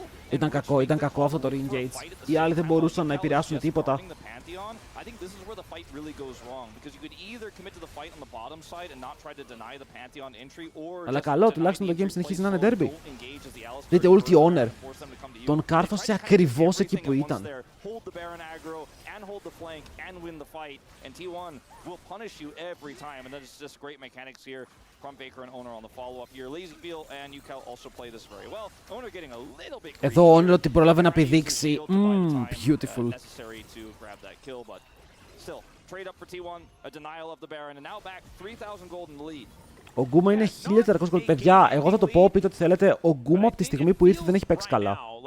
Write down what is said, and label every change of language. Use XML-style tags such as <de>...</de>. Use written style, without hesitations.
<el>Ήταν κακό αυτό το ring gates. Οι άλλοι δεν μπορούσαν να επηρεάσουν τίποτα.</el> <en>I think this is where the fight really goes wrong, because you could either commit to the fight on the bottom side and not try to deny the Pantheon entry, or</en> <el>Αλλά καλό, τουλάχιστον το game συνεχίζει να είναι derby. Δείτε ulti Honor. Τον κάρφωσε ακριβώς εκεί που ήταν.</el> <en>Hold the Baron aggro and hold the flank and win the fight, and T1 will punish you every time, and that is just great mechanics here from Faker and Owner on the follow-up here. Lazyfield and UCal also play this very well. Owner getting a little bit</en> <el>Εδώ ο Honor ότι προλάβει να πηδήξει.</el> <en>Beautiful. Necessary to grab that kill, but still trade up for T1, a denial of the Baron, and now back 3,000 gold in the lead.</en> <el>Ο Γκούμα είναι 1400 gold. Παιδιά, εγώ θα το πω, πείτε ό,τι θέλετε. Ο Γκούμα από τη στιγμή που ήρθε δεν έχει παίξει καλά.</el>